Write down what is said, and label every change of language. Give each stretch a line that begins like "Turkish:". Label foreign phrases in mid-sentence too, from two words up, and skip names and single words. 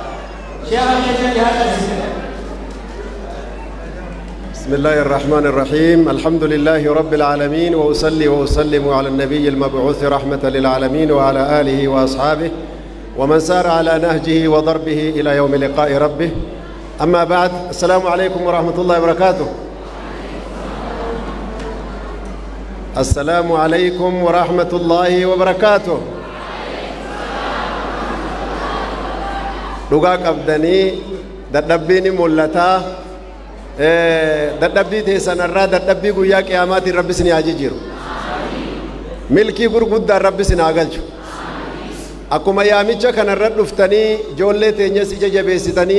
Arabic: بسم الله الرحمن الرحيم الحمد لله رب العالمين وأصلي وأسلم على النبي المبعوث رحمة للعالمين وعلى آله وأصحابه ومن سار على نهجه وضربه إلى يوم لقاء ربه أما بعد السلام عليكم ورحمة الله وبركاته السلام عليكم ورحمة الله وبركاته
Oromo: dhugaa qabdanii dadhabbiin mul'ataa dadhabbii teessanarraa dadhabbii guyyaa qiyaamaatiin rabbi isin haa jijjiiru milkii gurguddaan rabbi isin haa galchu akkuma yaamicha kanarra dhuftanii ijoollee teenyas ija jabeessitanii